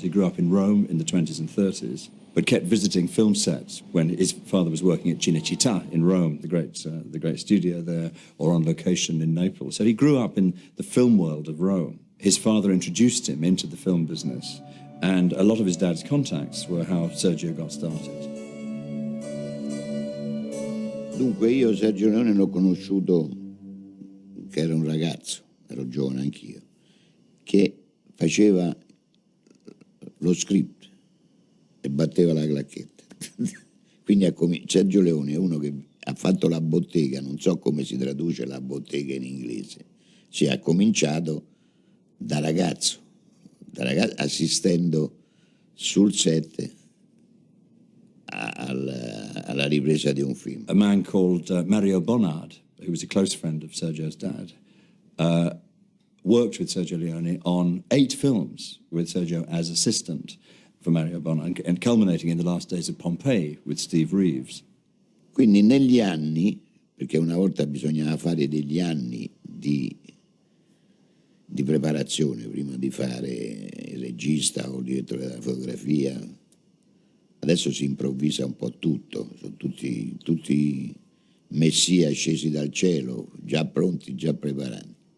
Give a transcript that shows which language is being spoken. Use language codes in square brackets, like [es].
[en] He grew up in Rome in the 20s and 30s, but kept visiting film sets when his father was working at Cinecittà in Rome, the great studio there, or on location in Naples. So he grew up in the film world of Rome. His father introduced him into the film business, and a lot of his dad's contacts were how Sergio got started. [it] Dunque io Sergio Leone l'ho conosciuto che era un ragazzo, ero giovane anch'io, che faceva lo script e batteva la clacchetta. Quindi Sergio Leone è uno che ha fatto la bottega, non so come si traduce la bottega in inglese, cioè ha cominciato da ragazzo assistendo sul set alla ripresa di un film. [en] A man called Mario Bonnard, who was a close friend of Sergio's dad, worked with Sergio Leone on 8 films with Sergio as assistant for Mario Bonnard, and culminating in The Last Days of Pompeii with Steve Reeves. [it] Quindi negli anni, perché una volta bisognava fare degli anni di preparazione prima di fare il regista o il direttore della fotografia. Adesso si improvvisa un po' tutto, sono tutti messia scesi dal cielo, già pronti, già preparati.